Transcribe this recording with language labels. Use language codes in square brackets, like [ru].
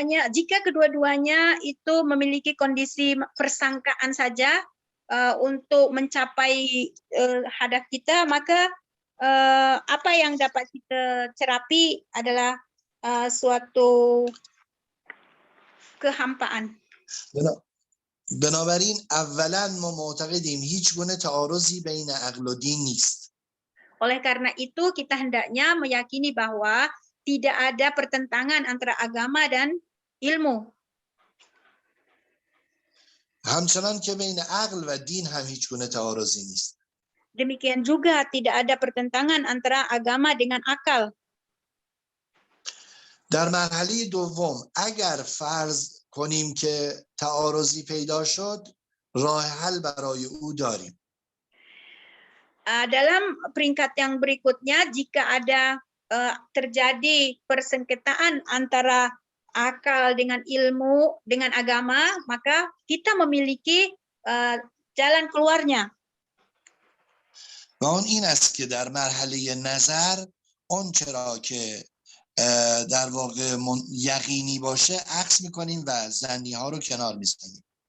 [id] Jika kedua-duanya itu memiliki kondisi persangkaan saja untuk mencapai hadaf kita, maka apa yang dapat kita cerapi adalah suatu kehampaan. [fa] بنابراین اولا ما معتقدیم هیچ گونه تعارضی بین عقل و دین نیست. [id] Oleh karena itu kita hendaknya meyakini bahwa tidak ada pertentangan antara agama dan ilmu. [fa] همچنان که بین عقل و دین هم هیچ گونه تعارضی نیست. [id] Demikian juga tidak ada pertentangan antara agama dengan akal. [fa] در مرحله دوم اگر فرض کنیم که تعارضی پیدا شد، راه حل برای او داریم. [id] Dalam peringkat yang berikutnya, jika ada terjadi persengketaan antara akal dengan ilmu, dengan agama, maka kita memiliki jalan keluarnya. [fa] و اون این است که در مرحله نظر اون چرا که در واقع یقینی باشه عکس میکنیم و ظنی ها رو کنار میزنیم.